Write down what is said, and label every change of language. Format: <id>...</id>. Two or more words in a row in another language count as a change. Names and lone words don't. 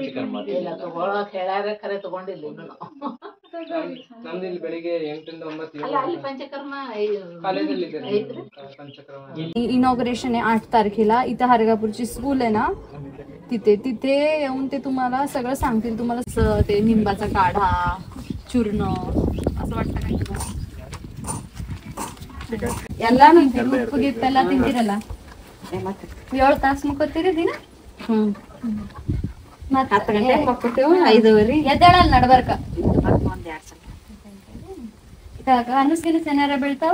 <kn>ನಮ್ದು ಇಲ್ಲಿ ಬೆಳಿಗ್ಗೆ 8 ರಿಂದ 9</kn> <mr>इनॉग्रेशन आहे 8 तारखेला. इथं हरगापूरची स्कूल आहे ना, तिथे येऊन ते तुम्हाला सगळं सांगतील. तुम्हाला ते निंबाचा काढा, चूर्ण असं वाटतं का तुम्हाला?</mr> <kn>ಎಲ್ಲ ಉಪ್ಪುಗಿತ್ತೆಲ್ಲ ತಿಂತೀರಲ್ಲ, 7 ತಾಸು ಮುಕ್ಕೋತೀರಿ ದಿನ. ಮತ್ತೆ 10 ಗಂಟೆಗೆ ಮಕ್ಕೊತೇವೆ, 5 ಎದ್ದೇಳಲ್ಲ ನಡ್ಬರ್ಕ. ಅನಸ್ಗಿನಸ್ ಏನಾರ ಬೀಳ್ತಾವ?</kn>